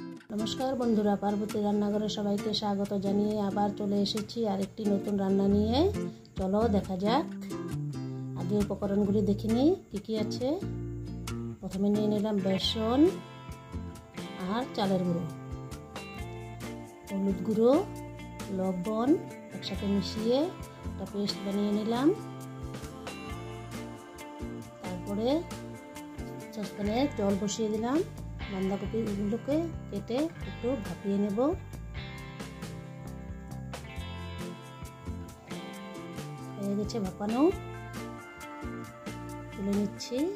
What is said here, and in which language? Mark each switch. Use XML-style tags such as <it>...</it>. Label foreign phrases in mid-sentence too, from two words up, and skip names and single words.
<bn>নমস্কার বন্ধুরা পার্বতী রান্নাঘরে সবাইকে স্বাগত জানিয়ে আবার চলে এসেছি আরেকটি নতুন রান্না নিয়ে। চলো দেখা যাক। আগে উপকরণগুলি দেখে নিই কি কি আছে। প্রথমে নিয়ে নিলাম বেসন আর চালের গুঁড়ো, হলুদ গুঁড়ো, লবণ একসাথে মিশিয়ে একটা पेस्ट বানিয়ে নিলাম। তারপরে সসপ্যানে জল বসিয়ে দিলাম। বাঁধাকপিগুলোকে কেটে একটু ভাপিয়ে নেব। হয়ে গেছে ভাপানো, তুলে নিচ্ছি।</bn>